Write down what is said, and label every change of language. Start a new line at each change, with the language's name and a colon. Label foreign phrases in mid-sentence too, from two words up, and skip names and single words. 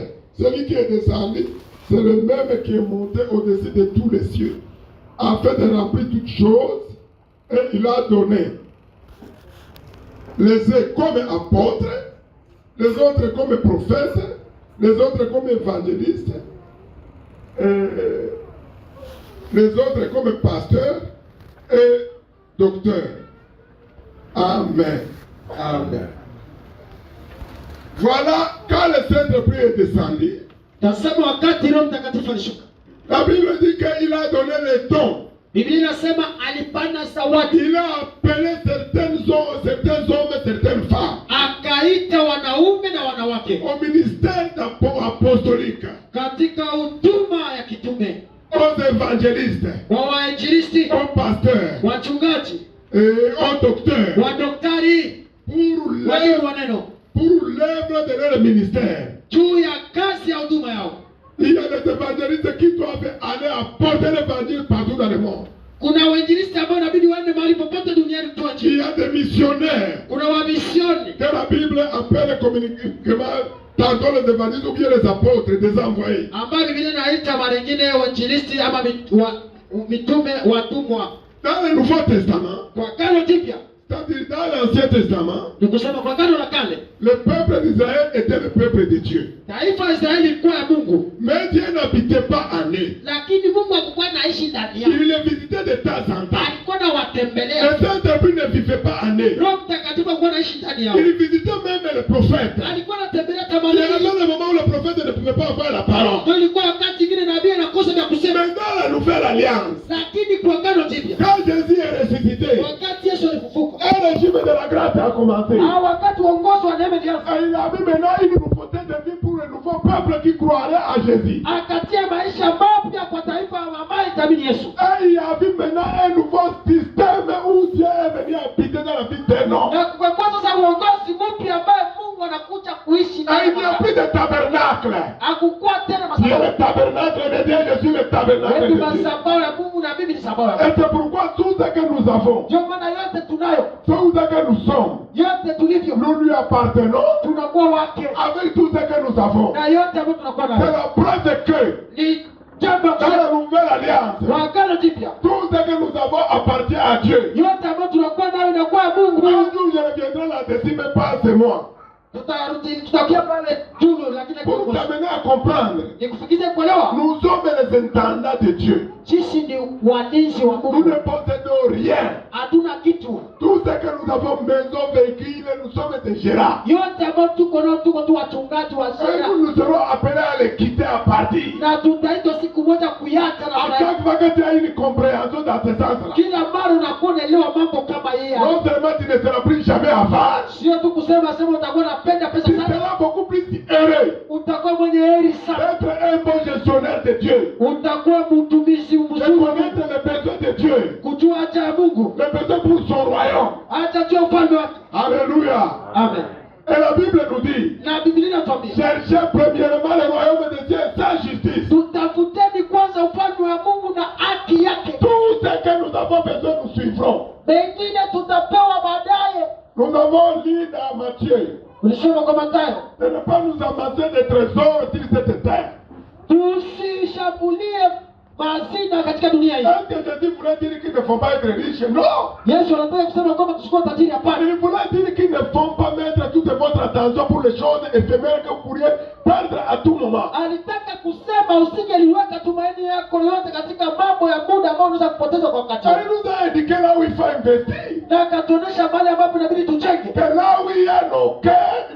French: Celui qui est descendu, c'est le même qui est monté au-dessus de tous les cieux, afin de remplir toutes choses, et il a donné les uns comme apôtres, les autres comme prophètes, les autres comme évangélistes, les autres comme pasteurs et docteurs. Amen. Amen. Voilà, quand le Saint-Esprit est descendu,
Swahili: Tasema wakati Roho Mtakatifu alishuka.
French: la Bible dit qu'il a donné les dons.
Swahili: Biblia inasema alipana zawadi.
French: Il a appelé certains hommes et certaines femmes
Swahili: Akaita wanaume na wanawake
French: au ministère apostolique,
Swahili: katika huduma ya kitume,
French: aux évangélistes,
Swahili: wa wainjilisti,
French: aux pasteurs,
Swahili: wachungaji,
French: aux docteurs,
Swahili: wadaktari, walimu wa neno,
French: pour l'œuvre de leur ministère.
Swahili: juu ya kazi ya huduma yao.
French: Il y a des évangélistes qui doivent aller apporter l'évangile partout dans le monde.
Swahili: Kuna wainjilisti ambao inabidi waende mahali popote duniani kutoa
French: Il y
Swahili: injili.
French: a des missionnaires
Swahili: Kuna wamisioni
French: que la Bible appelle communiquement tantôt les évangélistes ou bien les apôtres, des envoyés.
Swahili: ambayo Biblia inaita mara nyingine wainjilisti ama mitume, watumwa.
French: Dans le Nouveau Testament,
Swahili: Kwa Agano Jipya,
French: c'est-à-dire dans l'Ancien Testament,
Swahili: ni kusema kwa Agano la Kale,
French: le peuple d'Israël était le peuple de Dieu.
Swahili: taifa la Israeli ilikuwa ya Mungu,
French: Mais Dieu n'habitait pas en eux.
Swahili: lakini Mungu hakuwa anaishi ndani yao.
French: Il les visitait de temps en temps.
Swahili: Alikuwa anawatembelea.
French: Le Saint-Esprit ne vivait pas en eux.
Swahili: Roho Mtakatifu alikuwa anaishi ndani yao.
French: Il visitait même les prophètes.
Swahili: Alikuwa anatembelea
French: Il y
Swahili: tamaduni.
French: avait le moment où le prophète ne pouvait pas avoir la parole.
Swahili: Ndio ilikuwa wakati mwingine nabii anakosa vya kusema.
French: Mais dans la nouvelle alliance,
Swahili: Lakini kwa Agano Jipya,
French: quand Jésus est ressuscité,
Swahili: wakati Yesu alifufuka,
French: un régime de la grâce a commencé.
Swahili: wakati uongozi wa neema ulianza,
French: Et il a mis maintenant une nouveauté de vie pour le nouveau peuple qui croirait à Jésus.
Swahili: akatia maisha mapya kwa taifa ambayo itamini Yesu.
French: Et il y a vu maintenant un nouveau système où Dieu est venu habiter dans la vie d'un homme.
Swahili: Na kwa sasa uongozi mpya ambaye Mungu anakuja kuishi
French: Et
Swahili: ndani
French: il n'y a plus de tabernacle.
Swahili: hakukuwa tena
French: Tu es
Swahili: madhabahu.
French: le tabernacle de Dieu, je suis le tabernacle
Swahili: Wewe
French: de Dieu.
Swahili: madhabahu ya Mungu na mimi ni madhabahu ya Mungu.
French: Et c'est pourquoi tout ce que nous avons,
Swahili: Ndio maana yote tunayo,
French: tout ce que nous sommes,
Swahili: yote tulivyo,
French: nous lui appartenons
Swahili: tunakuwa wake.
French: avec tout ce que nous avons.
Swahili: Na yote ambayo tunakuwa
French: C'est
Swahili: nayo
French: la preuve que
Swahili: ni jambo
French: dans la nouvelle alliance,
Swahili: kwa Agano Jipya,
French: tout ce que nous avons appartient à Dieu.
Swahili: yote ambayo tunakuwa nayo inakuwa ya Mungu.
French: Un jour je reviendrai là-dessus, mais pas c'est moi.
Swahili: Tutakia pale juu, lakini
French: Pour t'amener à comprendre,
Swahili: nikufikize kuelewa,
French: nous sommes les intendants de Dieu.
Swahili: sisi ni walinzi wa
French: Nous
Swahili: Mungu.
French: ne possédons rien.
Swahili: Hatuna kitu,
French: Tout ce que nous avons, maison, véhicule, nous sommes des gérants.
Swahili: yote ambayo tuko nayo, tuko tu wachungaji wa
French: Et sera, nous serons appelés à les quitter à partir.
Swahili: na tutaitwa siku moja kuyacha.
French: À
Swahili: Na
French: chaque fois que tu as une compréhension dans ce sens-là,
Swahili: kila mara unakuwa unaelewa mambo kama yeye,
French: non seulement tu ne seras plus jamais avare,
Swahili: sio tu kusema utakuwa unapenda pesa
French: tu
Swahili: sana,
French: seras beaucoup plus heureux
Swahili: utakuwa mwenye heri sana,
French: d'être un bon gestionnaire de Dieu,
Swahili: utakuwa mtumishi
French: de
Swahili: mzuri wa
French: connaître
Swahili: Mungu,
French: les besoins de Dieu,
Swahili: kujua haja ya Mungu,
French: les besoins pour son royaume.
Swahili: haja juu ya ufalme wake.
French: Alléluia. Amen. Et la Bible nous dit,
Swahili: Na Biblia inatuambia
French: cherchez premièrement le royaume de Dieu et sa justice.
Swahili: tutafuteni kwanza ufalme wa Mungu na haki yake,
French: Tout ce que nous avons besoin, nous suivrons.
Swahili: mengine tutapewa baadaye.
French: Nous avons lu dans Matthieu
Swahili: Ulisoma kwa Mathayo,
French: de ne pas nous amasser des trésors sur cette terre.
Swahili: tusishambulie mazina katika dunia hii.
French: Est-ce que Jésus voulait dire qu'ils ne font pas être riches? Non!
Swahili: Yesu anataka kusema kwamba tusikue tajiri? Hapana.
French: Il voulait dire qu'ils ne font pas mettre toute votre attention pour les choses éphémères que vous pourriez perdre à tout moment.
Swahili: Alitaka kusema usingeliweka tumaini yako yote katika mambo ya muda ambao unaweza kupoteza kwa wakati.
French: Il nous a indiqué là où il faut investir.
Swahili: Na akatuonesha mahali ambapo inabidi tujenge.
French: Que là où il y a nos cœurs,